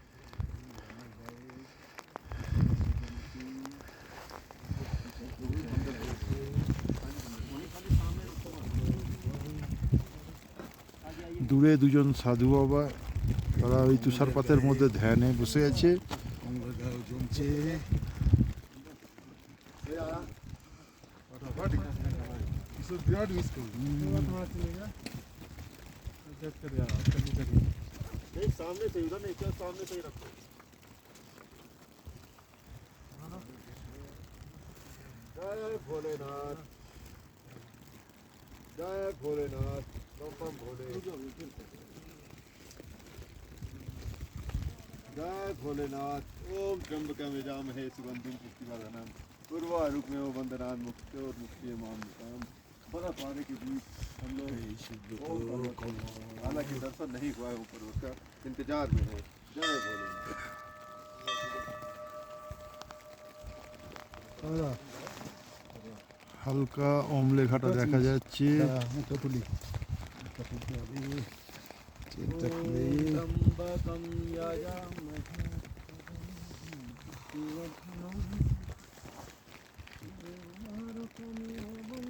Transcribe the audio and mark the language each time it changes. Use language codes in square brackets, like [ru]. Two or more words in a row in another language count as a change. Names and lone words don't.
[bn] দূরে দুজন সাধু বাবা, তারা ওই তুষারপাতের মধ্যে ধ্যানে বসে আছে। [hi] सामने से उधर नहीं, सामने से ही रखो। जय भोलेनाथ, जय भोलेनाथ, बम भोले, जय भोलेनाथ। [sa] ओम त्र्यंबकं यजामहे सुगंधिं पुष्टिवर्धनम् उर्वारुकमेव वन्दनान् मुक्तिर्मुक्तिमामृतम्। [hi] बड़ा पानी के बीच हम लोग, हालांकि दर्शन नहीं हुआ है ऊपर, उसका इंतजार में है। जय भोलेनाथ। [bn] হালকা ওম লেখাটা দেখা যাচ্ছে। [sa] त्र्यंबकं यजामहे